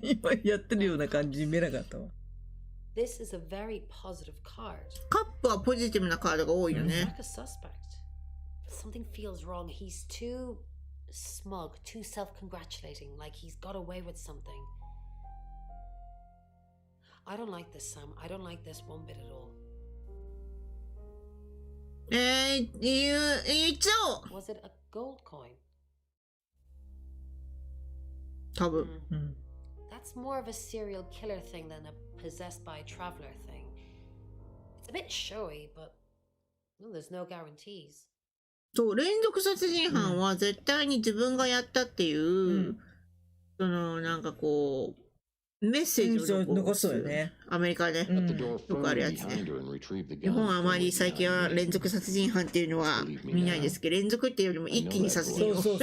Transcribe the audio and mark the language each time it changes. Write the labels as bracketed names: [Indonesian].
[Japanese] 今やってるような感じに見えなかったわ。 [English] This is a very positive card. [Japanese] カップはポジティブなカードが多いよね。 [English] Like a suspect. Something feels wrong. He's too smug, too self-congratulating, like he's got away with something. I don't like this, Sam. I don't like this one bit at all. [Japanese] 言っちゃおう。 [English] Was it a gold coin? [Japanese] 多分。 [English] That's more of a serial killer thing than a possessed by a traveler thing. It's a bit showy, but well, there's no guarantees. [Japanese] そう、連続殺人犯は絶対に自分がやったっていう、そのなんかこうメッセージを残すよね。アメリカで、よくあるやつね。日本はあまり最近は連続殺人犯っていうのは見ないですけど、連続っていうよりも一気に殺人を。